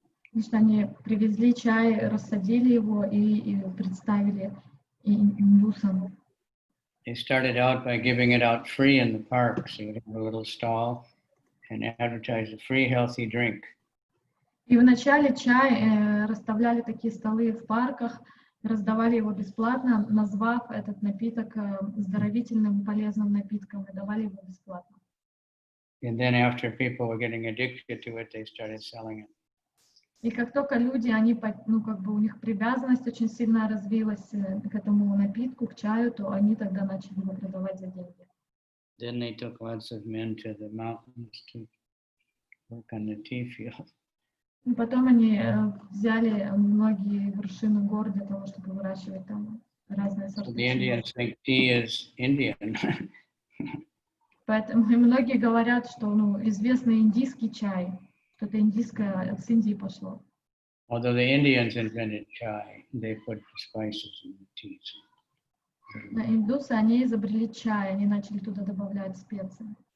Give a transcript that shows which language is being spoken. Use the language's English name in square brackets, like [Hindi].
[Russian] Потому что они привезли чай, рассадили его и представили индусам. [English] They started out by giving it out free in the parks. They would have a little stall and advertise a free healthy drink. [Russian] И вначале чай расставляли такие столы в парках, раздавали его бесплатно, назвав этот напиток здоровительным, полезным напитком, и давали его бесплатно. [English] And then after people were getting addicted to it, they started selling it. [Russian] И как только люди, у них привязанность очень сильно развилась к этому напитку, к чаю, то они тогда начали его продавать за деньги. [English] Then they took lots of men to the mountains to work on the tea field. [Russian] И потом они взяли многие вершины гор для того, чтобы выращивать там разные сорты [English] So the Indians [Russian] чая. [English] think tea is Indian. [Russian] Поэтому и многие говорят, что известный индийский чай, что это индийское, с Индии пошло. [English] Although the Indians invented chai, they put the spices in the tea. [Russian] Индусы, они изобрели чай, они начали туда добавлять специи.